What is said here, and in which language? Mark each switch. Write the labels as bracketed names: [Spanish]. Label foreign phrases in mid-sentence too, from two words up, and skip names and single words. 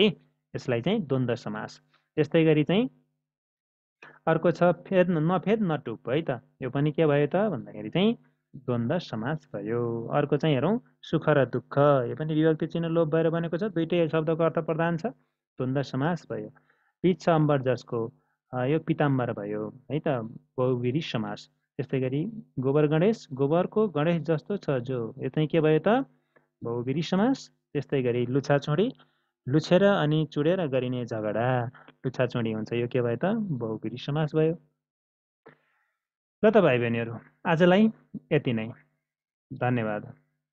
[Nepali] यसलाई चाहिँ द्वन्द्व समास। त्यस्तै गरी चाहिँ अर्को छ फेद नफेद नटुप है त, यो पनि के भयो त भन्दाखेरि चाहिँ द्वन्द्व समास भयो। अर्को चाहिँ हेरौँ, सुख र दुःख, यो पनि विभक्ति चिन्ह लोप भएर बनेको छ, दुइटै शब्दको अर्थ प्रधान छ, द्वन्द्व समास भयो। पिच छ अम्बर जसको, यो पिताम्बर भयो है त, बहुव्रीहि समास। त्यस्तै गरी गोबर गणेश, गोबरको गणेश जस्तो छ जो, यो चाहिँ के भयो त? बहुव्रीहि समास। त्यस्तै गरी लुछाचुँडी, लुछेर अनि चुडेर गरिने झगडा, लुछाचुँडी हुन्छ, यो के भयो त? बहुव्रीहि समास भयो। ल त भाइ बहिनीहरू, आजलाई यति नै। धन्यवाद।